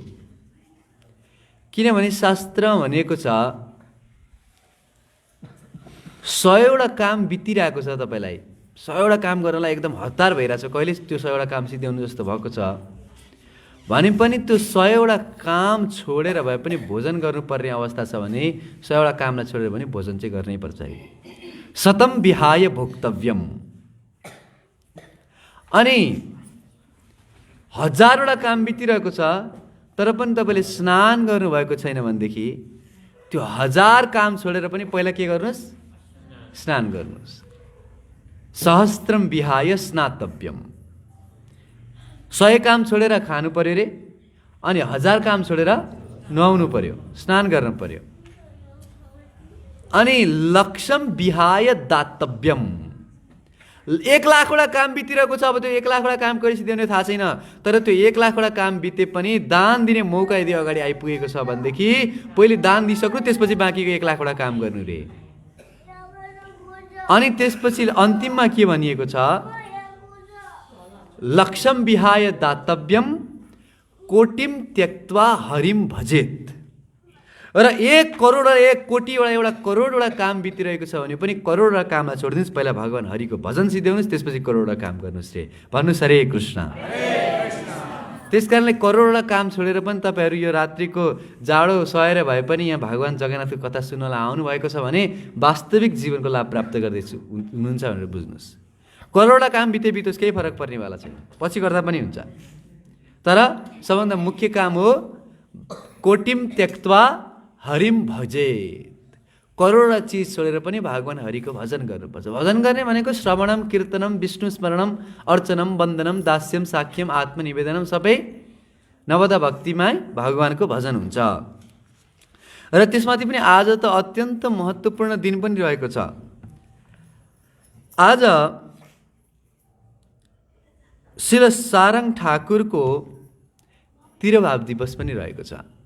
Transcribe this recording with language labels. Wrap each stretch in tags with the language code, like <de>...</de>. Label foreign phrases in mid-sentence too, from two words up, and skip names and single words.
<ne>किनभने शास्त्र भनेको छ 100वटा काम बितिरहेको छ, तपाईँलाई 100वटा काम गर्नलाई एकदम हतार भइरहेछ, कहिले त्यो 100वटा काम सिद्ध्याउनु जस्तो भएको छ भने पनि त्यो 100वटा काम छोडेर भए पनि भोजन गर्नुपर्ने अवस्था छ भने 100वटा कामलाई छोडेर पनि भोजन चाहिँ गर्नै पर्छ।</ne> <sa>शतम विहाय भोक्तव्यम।</sa> <ne>अनि 1000वटा काम बितिरहेको छ तर पनि तपाईँले स्नान गर्नुभएको छैन भनेदेखि त्यो 1000 काम छोडेर पनि पहिला के गर्नुहोस्? स्नान गर्नुहोस्।</ne> <sa>सहस्त्रम विहाय स्नातव्यम।</sa> <ne>100 काम छोडेर खानु पर्यो रे, अनि 1000 काम छोडेर नुहाउनु पर्यो, स्नान गर्नु पर्यो।</ne> <sa>अनि लक्ष्यम विहाय दातव्यम।</sa> <ne>1,00,000वटा काम बितिरहेको छ, अब त्यो 1,00,000वटा काम कहिले सिद्ध्याउने थाहा छैन, तर त्यो 1,00,000वटा काम बिते पनि दान दिने मौका यदि अगाडि आइपुगेको छ भनेदेखि पहिले दान दिइसक्नु, त्यसपछि बाँकीको 1,00,000वटा काम गर्नु रे। अनि त्यसपछि अन्तिममा के भनिएको छ?</ne> <sa>लक्ष्यम विहाय दातव्यम कोटिम त्यक्त्वा हरिम भजेत।</sa> <ne>र 1 करोड र 1 कोटीवटा एउटा करोडवटा काम बितिरहेको छ भने पनि करोडवटा कामलाई छोडिदिनुहोस्, पहिला भगवान हरिको भजन सिद्ध्याउनुहोस्, त्यसपछि करोडवटा काम गर्नुहोस् रे। भन्नुहोस् हरे कृष्ण। त्यस कारणले करोडवटा काम छोडेर पनि तपाईँहरू यो रात्रिको जाडो सहेर भए पनि यहाँ भगवान जगन्नाथको कथा सुन्नलाई आउनुभएको छ भने वास्तविक जीवनको लाभ प्राप्त गर्दैछु हुनुहुन्छ भनेर बुझ्नुहोस्। करोडवटा काम बिते बितोस्, केही फरक पर्नेवाला छैन, पछि गर्दा पनि हुन्छ। तर सबभन्दा मुख्य काम हो</ne> <sa>कोटिम त्यक्त्वा हरिम भजेत।</sa> <ne>करोडवटा चिज छोडेर पनि भगवान हरिको भजन गर्नुपर्छ। भजन गर्ने भनेको</ne> <sa>श्रवणम, कीर्तनम, विष्णु स्मरणम, अर्चनम, वन्दनम, दास्यम, साख्यम, आत्मनिवेदनम,</sa> <ne>सबै नवदा भक्तिमा भगवानको भजन हुन्छ। र त्यसमाथि पनि आज त अत्यन्त महत्त्वपूर्ण दिन पनि रहेको छ। आज श्री सारङ ठाकुरको तिरुभाव दिवस पनि रहेको छ।</ne>